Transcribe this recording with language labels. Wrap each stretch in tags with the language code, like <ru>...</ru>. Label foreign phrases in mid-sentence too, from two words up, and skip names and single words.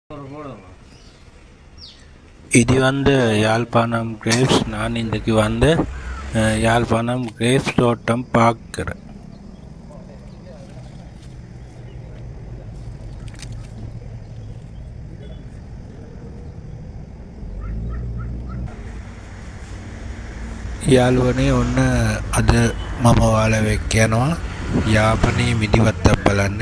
<ta>இது வந்து யாழ்ப்பாணம் கிரேப்ஸ். நான் இன்றைக்கு வந்து யாழ்ப்பாணம் கிரேப்ஸ் தோட்டம் பார்க்குறேன்.</ta> <si>යාළුවනේ ඔන්න අද මම ඔයාලා එක්ක යනවා යාපනයේ මිදි වත්තක් බලන්න.</si>